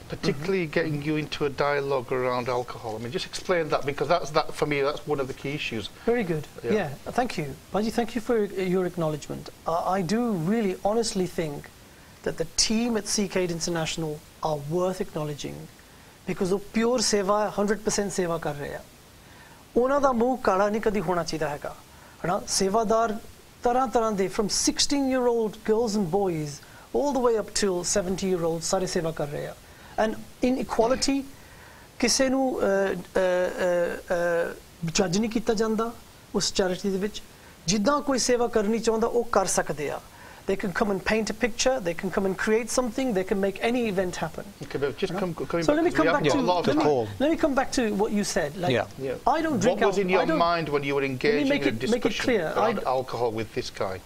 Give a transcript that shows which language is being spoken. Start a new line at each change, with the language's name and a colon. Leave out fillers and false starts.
English: Particularly getting you into a dialogue around alcohol. I mean, just explain that, because that for me, that's one of the key issues. Very good. Yeah, thank you. Baji, thank you for your acknowledgement. I do really honestly think that the team at Sikh Aid International are worth acknowledging, because
Punjabi: ਉਹ pure ਸੇਵਾ 100% ਸੇਵਾ ਕਰ ਰਹੇ ਆ. ਉਹਨਾਂ ਦਾ ਮੂੰਹ ਕਾਲਾ ਨਹੀਂ ਕਦੀ ਹੋਣਾ ਚਾਹੀਦਾ ਹੈਗਾ, ਹਨਾ? ਸੇਵਾਦਾਰ ਤਰ੍ਹਾਂ ਦੇ
English: from 16-year-old girls and boys all the way up till 70-year-olds
Punjabi: ਸਾਰੇ ਸੇਵਾ ਕਰ ਰਹੇ ਆ.
English: And inequality,
Punjabi: ਕਿਸੇ ਨੂੰ ਜੱਜ ਨਹੀਂ ਕੀਤਾ ਜਾਂਦਾ ਉਸ ਚੈਰਿਟੀ ਦੇ ਵਿੱਚ. ਜਿੱਦਾਂ ਕੋਈ ਸੇਵਾ ਕਰਨੀ ਚਾਹੁੰਦਾ ਉਹ ਕਰ ਸਕਦੇ ਆ.
English: They can come and paint a picture. They can come and create something. They can make any event happen. Okay, but just so let me come back to let me come back to what you said. Like, I don't drink. What was in your mind when you were engaging in a discussion make it clear. around alcohol with this guy?